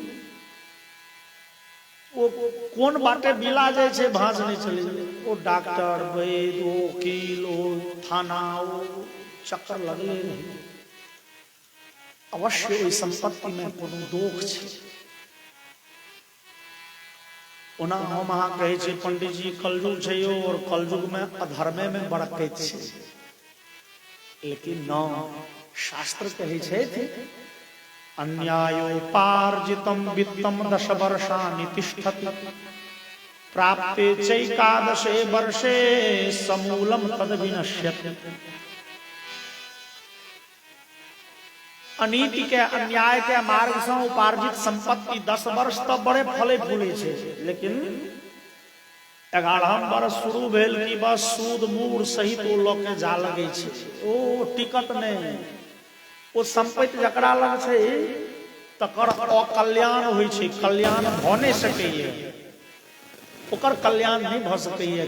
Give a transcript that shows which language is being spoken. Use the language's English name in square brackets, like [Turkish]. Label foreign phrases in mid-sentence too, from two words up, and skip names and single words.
[Maithili] वो कोन बाटे बिला जाय छे भांज नहीं चले ओ डॉक्टर वैद्य ओ वकील ओ थाना ओ चक्कर लगले रहे अवश्य ओइ संपत्ति में कोनो दोष छे ओना हम अहाँ कहे छी पंडित जी कलयुग छै और कलयुग में अधर्मे में बड़कैत छै लेकिन न शास्त्र कहे छै [Sanskrit] अन्यायोपार्जितम वित्तम 10 वर्षाणि तिष्ठति प्राप्ते चैकादशे वर्षे समूलम तद विनश्यति [Maithili] अनीति के अन्याय के मार्ग से उपार्जित संपत्ति 10 वर्ष तक बड़े फले फूले छे लेकिन 11 बरस शुरू भेल कि बस सूद मूर सहित ओ लोग के जा लगे छे, ओ टिकट नहीं, ओ संपत्ति जकरा लग छे तकर अकल्याण होइ छे, कल्याण भ नहीं सकैए, ओकर कल्याण नहीं भ सकैए।